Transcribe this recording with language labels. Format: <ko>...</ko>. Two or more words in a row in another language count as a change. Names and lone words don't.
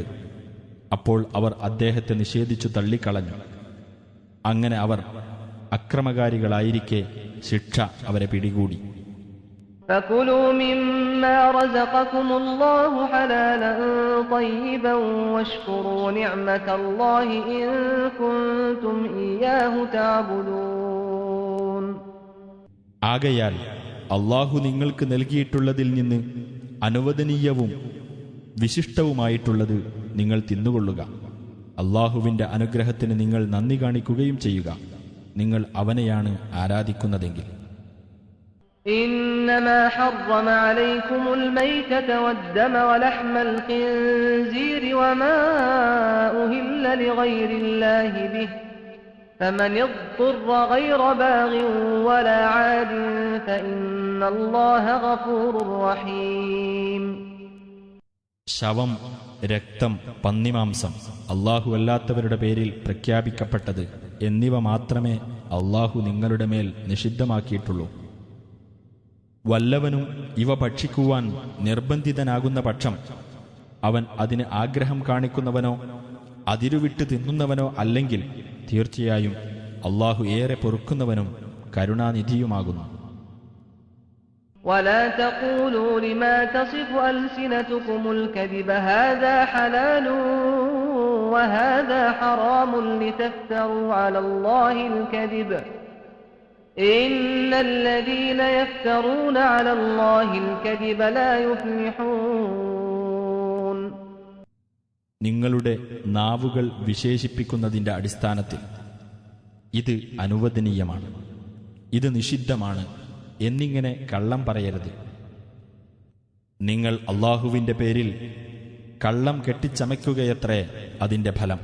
<ml>അപ്പോൾ അവർ അദ്ദേഹത്തെ നിഷേധിച്ചു തള്ളിക്കളഞ്ഞു. അങ്ങനെ അവർ അക്രമകാരികളായിരിക്കെ ശിക്ഷ അവരെ പിടികൂടി.</ml> <ar>فكلوا مما رزقكم الله حلالا طيبا واشكروا نعمة الله إن كنتم إياه تعبدون.</ar> <ml>ആകയാൽ അള്ളാഹു നിങ്ങൾക്ക് നൽകിയിട്ടുള്ളതിൽ നിന്ന് അനുവദനീയവും വിശിഷ്ടവുമായിട്ടുള്ളത് നിങ്ങൾ തിന്നുകൊള്ളുക. അള്ളാഹുവിന്റെ അനുഗ്രഹത്തിന് നിങ്ങൾ നന്ദി കാണിക്കുകയും ചെയ്യുക, നിങ്ങൾ അവനെയാണ് ആരാധിക്കുന്നതെങ്കിൽ.</ml> <ar>إنما حرم عليكم الميتة والدم ولحم الخنزير وما أهل لغير الله به فمن اضطر غير باغ ولا عاد فإن الله غفور رحيم.</ar> <ml>ശവം, രക്തം, പന്നിമാംസം, അള്ളാഹു അല്ലാത്തവരുടെ പേരിൽ പ്രഖ്യാപിക്കപ്പെട്ടത് എന്നിവ മാത്രമേ അള്ളാഹു നിങ്ങളുടെ മേൽ നിഷിദ്ധമാക്കിയിട്ടുള്ളൂ. വല്ലവനും ഇവ ഭക്ഷിക്കുവാൻ നിർബന്ധിതനാകുന്ന പക്ഷം അവൻ അതിന് ആഗ്രഹം കാണിക്കുന്നവനോ അതിരുവിട്ട് തിന്നുന്നവനോ അല്ലെങ്കിൽ തീർച്ചയായും അള്ളാഹു ഏറെ പൊറുക്കുന്നവനും കരുണാനിധിയുമാകുന്നു.</ml> <ar>ولا تقولوا لما تصف ألسنتكم الكذب هذا حلال وهذا حرام لتفتروا على الله الكذب إن الذين يفترون على الله الكذب لا يفلحون.</ar> <ml>നിങ്ങളുടെ നാവുകൾ വിശേഷിപ്പിക്കുന്നതിന്റെ അടിസ്ഥാനത്തിൽ ഇത് അനുവദനീയമാണ്, ഇത് നിഷിദ്ധമാണ് എന്നിങ്ങനെ കള്ളം പറയരുത്. നിങ്ങൾ അള്ളാഹുവിന്റെ പേരിൽ കള്ളം കെട്ടിച്ചമയ്ക്കുകയത്രേ അതിന്റെ ഫലം.</ml>